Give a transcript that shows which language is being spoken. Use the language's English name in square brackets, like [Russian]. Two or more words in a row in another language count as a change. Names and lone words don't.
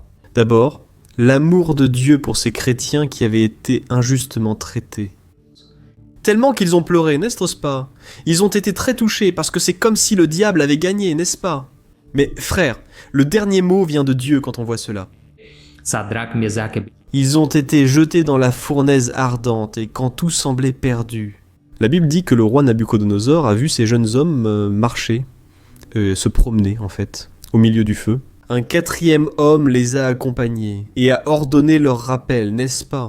[French] D'abord, l'amour de Dieu pour ces chrétiens qui avaient été injustement traités. Tellement qu'ils ont pleuré, n'est-ce pas? Ils ont été très touchés parce que c'est comme si le diable avait gagné, n'est-ce pas? Mais frères, le dernier mot vient de Dieu quand on voit cela. [Portuguese] Sadraque, Mesaque e [French] Ils ont été jetés dans la fournaise ardente et quand tout semblait perdu. La Bible dit que le roi Nabuchodonosor a vu ces jeunes hommes marcher, se promener en fait, au milieu du feu. Un quatrième homme les a accompagnés et a ordonné leur rappel, n'est-ce pas?